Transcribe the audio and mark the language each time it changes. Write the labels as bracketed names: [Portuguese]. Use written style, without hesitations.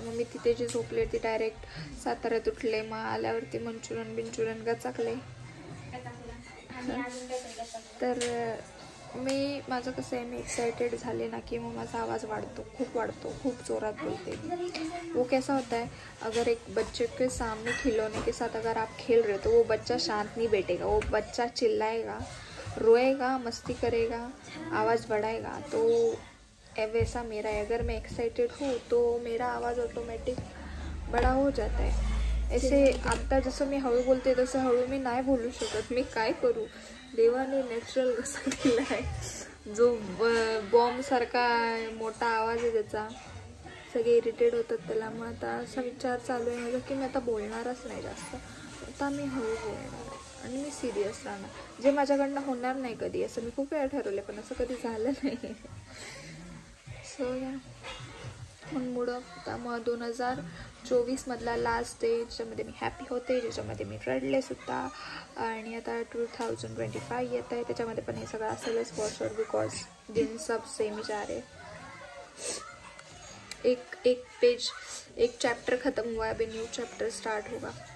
[Marathi] मग मी तिथे जे झोपले ती डायरेक्ट साताऱ्यात उठले. मग आल्यावरती मंचुरियन गचाकले. तर मी माझं कसं आहे, मी एक्साइटेड झाले ना की मग माझा आवाज खूप वाढतो, खूप जोरात बोलते. [Hindi] वो कैसा होता है, अगर एक बच्चे के सामने खिलौने के साथ अगर आप खेल रहे हो तो वो बच्चा शांत नहीं बैठेगा. वो बच्चा चिल्लाएगा, रोएगा, मस्ती करेगा, आवाज़ बढ़ाएगा. तो वैसा मेरा है. अगर मैं एक्साइटेड हूँ तो मेरा आवाज़ ऑटोमेटिक बड़ा हो जाता है. [Marathi] ऐसे आता जसं मी हळू बोलते तसं हळू मी नाही बोलू शकत. मी काय करू, देवाने नॅचरल कसा केला आहे. जो बॉम्ब सारखा मोठा आवाज आहे त्याचा, सगळे इरिटेट होतात त्याला. मग आता असा विचार चालू आहे माझा की मी आता बोलणारच नाही जास्त. आता मी हळू बोलणार आणि मी सिरियस राहणार. जे माझ्याकडनं होणार नाही कधी, असं मी खूप वेळा ठरवले पण असं कधी झालं नाही. सो या म्हणून मूड ऑफ होता. मग 2024 मधला लास्ट डे ज्याच्यामध्ये मी हॅपी होते, ज्याच्यामध्ये मी रडले सुद्धा. आणि आता 2025 येत आहे, त्याच्यामध्ये पण हे सगळं असेलच [English] for sure, because [Hindi] दिन सब सेम जा रहे. एक पेज, एक चैप्टर खत्म हुआ है, अभी न्यू चैप्टर स्टार्ट होगा.